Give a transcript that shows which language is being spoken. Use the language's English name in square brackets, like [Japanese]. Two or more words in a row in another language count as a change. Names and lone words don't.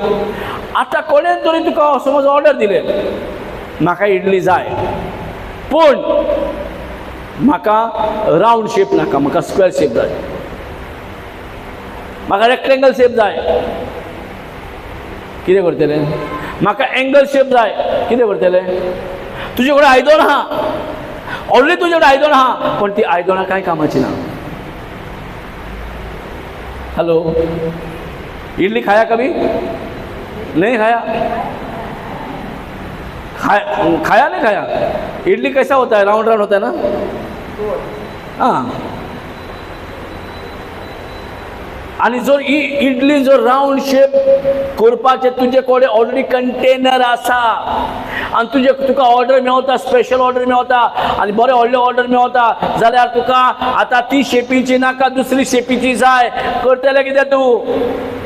[Konkani] आतां कोणें तरी तुका समज ऑर्डर दिलें, म्हाका इडली जाय, पूण म्हाका [English] round shape [Konkani] नाका, म्हाका [English] square shape [Konkani] जाय, म्हाका [English] rectangle shape [Konkani] जाय. कितें करतलें? म्हाका [English] angle shape [Konkani] जाय. कितें करतलें? तुजे कडेन आयदन आहा, ऑलरेडी तुजे कडेन आयदन आहा, पण ती आयदनां कांय कामाची ना. [Hindi] हेलो, इडली खाया कभी? नहीं खाया? खाया नहीं खाया? इडली कैसा होता है? [English] round round [Hindi] होता है ना? हाँ. [Konkani] आणि जर इडली जर [English] round shape [Konkani] करपाचे तुझे कडेन ऑलरेडी कंटेनर आसा आनी तुका ऑर्डर मेवता, [English] special order [Konkani] मेवता आनी बरें व्हडलें ऑर्डर मेवता, जाल्यार तुका आतां ती शेपीची नाका, दुसरी शेपीची जाय, करतलें कितें तूं?